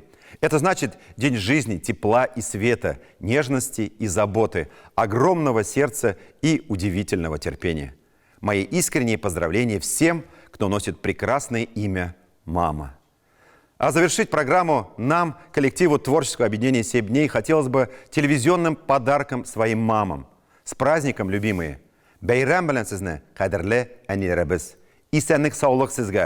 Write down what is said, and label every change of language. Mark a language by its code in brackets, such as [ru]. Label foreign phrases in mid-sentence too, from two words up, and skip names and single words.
[ru] Это значит день жизни, тепла и света, нежности и заботы, огромного сердца и удивительного терпения. Мои искренние поздравления всем, кто носит прекрасное имя «Мама». А завершить программу нам, коллективу творческого объединения «7 дней», хотелось бы телевизионным подарком своим мамам. С праздником, любимые! [tt] Бәйрәм белән сезне, кадерле әниләребез. Исәнлек, саулык сезгә.